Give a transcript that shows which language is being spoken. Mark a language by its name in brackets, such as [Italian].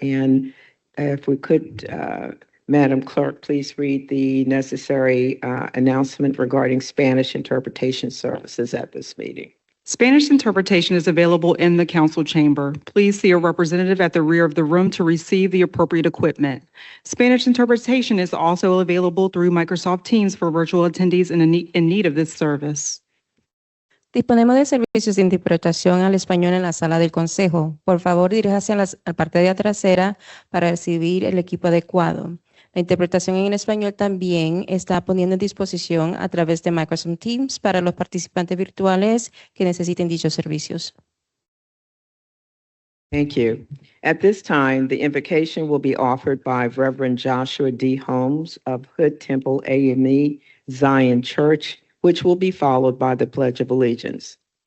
[English] And if we could, Madam Clerk, please read the necessary announcement regarding Spanish interpretation services at this meeting. Spanish interpretation is available in the council chamber. Please see a representative at the rear of the room to receive the appropriate equipment. Spanish interpretation is also available through Microsoft Teams for virtual attendees in need of this service. [Spanish] Disponemos de servicios de interpretación al español en la sala del consejo. Por favor, diríjase a la parte de trasera para recibir el equipo adecuado. La interpretación en español también está poniendo en disposición a través de Microsoft Teams para los participantes virtuales que necesiten dichos servicios. [English] Thank you. At this time, the invocation will be offered by Reverend Joshua D. Holmes of Hood Temple AME Zion Church, which will be followed by the Pledge of Allegiance.